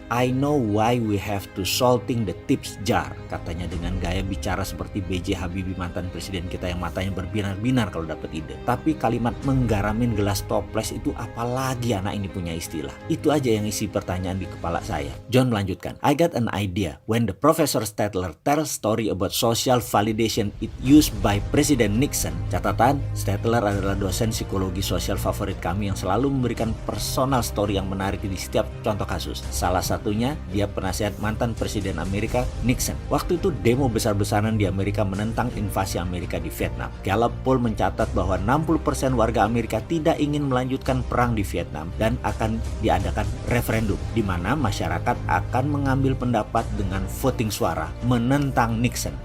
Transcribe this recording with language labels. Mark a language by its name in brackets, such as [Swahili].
[English] I know why we have to salting the tips jar." [Indonesian] Katanya dengan gaya bicara seperti B.J. Habibie, mantan presiden kita yang matanya berbinar-binar kalau dapat ide. Tapi kalimat menggaramin gelas toples itu apalagi anak ini punya istilah. Itu aja yang isi pertanyaan di kepala saya. John melanjutkan, [English] "I got an idea. When the Professor Statler tells story about social validation it used by President Nixon." [Indonesian] Catatan, Statler adalah dosen psikologi sosial favorit kami yang selalu memberikan personal story yang menarik di setiap contoh kasus. Salah satunya, dia penasihat mantan Presiden Amerika Nixon. Waktu itu demo besar-besaran di Amerika menentang invasi Amerika di Vietnam. Gallup poll mencatat bahwa 60% warga Amerika tidak ingin melanjutkan perang di Vietnam dan akan diadakan referendum di mana masyarakat akan mengambil pendapat dengan voting suara menentang Nixon.